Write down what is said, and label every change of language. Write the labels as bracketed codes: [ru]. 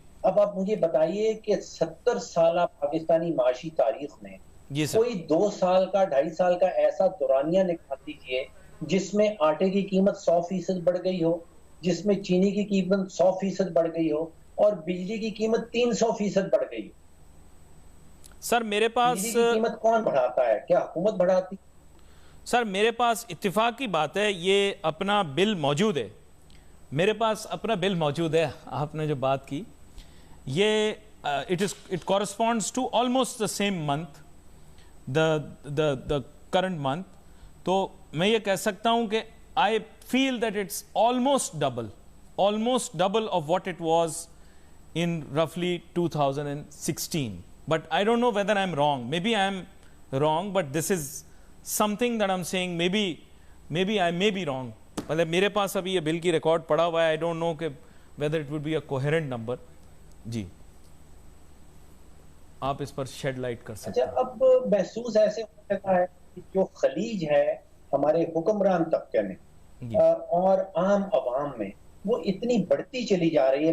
[ur] اب آپ مجھے بتائیے کہ 70 سالہ پاکستانی معاشی تاریخ میں کوئی 2 سال کا 2.5 سال کا ایسا دورانیہ نکال دیجیے جس میں آٹے کی قیمت 100% بڑھ گئی ہو، جس میں چینی کی قیمت 100% بڑھ گئی ہو اور بجلی کی قیمت 300% بڑھ گئی ہو. سر میرے پاس بجلی کی قیمت کون بڑھاتا ہے؟ کیا حکومت بڑھاتی؟ سر میرے پاس اتفاق کی بات ہے، یہ اپنا بل موجود ہے، میرے پاس اپنا بل موجود ہے. آپ نے جو بات کی یہ [en] it corresponds to almost the same month, the current month. [ur] تو میں یہ کہہ سکتا ہوں کہ [en] I feel that it's almost double of what it was in roughly 2016. But I don't know whether I'm wrong. Maybe I'm wrong, but this is something that I'm saying. Maybe I may be wrong. [ur] مطلب میرے پاس ابھی یہ بل کی record پڑا ہوا ہے. [en] I don't know [ur] کہ [en] whether it would be a coherent number. [ur] جی آپ اس پر شیڈ لائٹ کر سکتے ہیں. اچھا اب محسوس ایسے ہوتا ہے کہ جو خلیج ہے ہمارے حکمران طبقے میں اور عام عوام میں وہ اتنی بڑھتی چلی جا رہی ہے.